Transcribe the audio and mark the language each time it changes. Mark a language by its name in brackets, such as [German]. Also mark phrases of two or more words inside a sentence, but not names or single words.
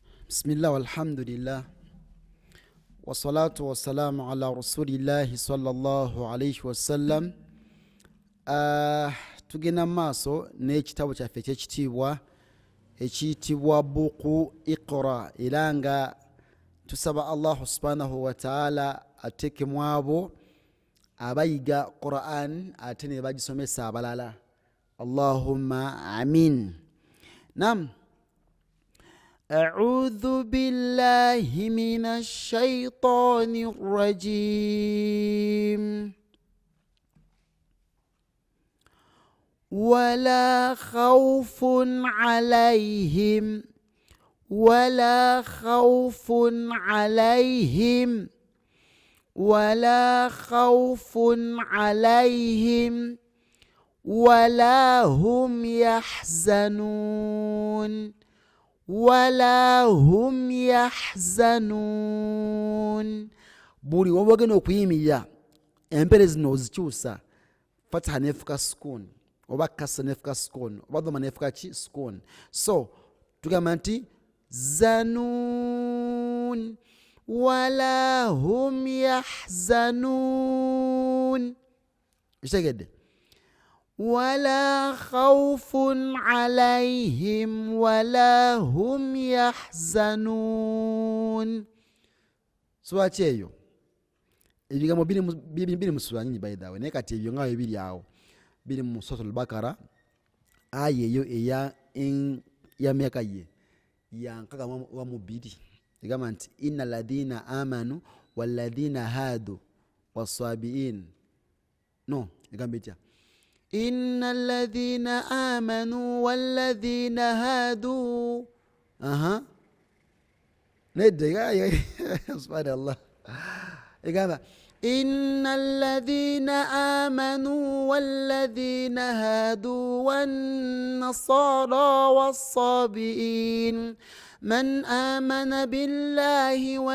[Arabic] بسم الله والحمد لله والصلاة والسلام على رسول الله صلى الله عليه وسلم. [Ganda] Tugenda maaso n'ekitabo kyaffe eky'ekitiibwa ekiyitibwa buku Iqra, era nga tusaba [Arabic] الله سبحانه وتعالى [Ganda] ateeke mu abo abayiga Quran ate ne bagisomesa abalala. [Arabic] اللهم آمين. نعم. أعوذ بالله من الشيطان الرجيم. ولا خوف عليهم ولا خوف عليهم ولا خوف عليهم ولا هم يحزنون ولا هم يحزنون. [Ganda] Buli wabagenda okuyimirira empere zino ozikyusa, fataha nefuka sukun oba kasra nefuka sukun oba dhamma nefuka ki sukun. So tugamba nti zanun [Arabic] ولا هم يحزنون. [Ganda] Kitegedde? [Arabic] ولا خوف عليهم ولا هم يحزنون. [Ganda] Sura ki eyo? Ebigambo biri mu sura nyingi [English] by the way, [Ganda] naye kati ebyo nga biri awo biri mu Suratul Bakara, aya eyo ya myaka ye ya 62 egamba nti [Arabic] إن الذين آمنوا والذين هادوا والصابئين. [Ganda] No, egamba etya? [Arabic] إن الذين آمنوا والذين هادوا ندى سبحان الله. إن الذين آمنوا والذين هادوا والنصارى والصابئين من آمن بالله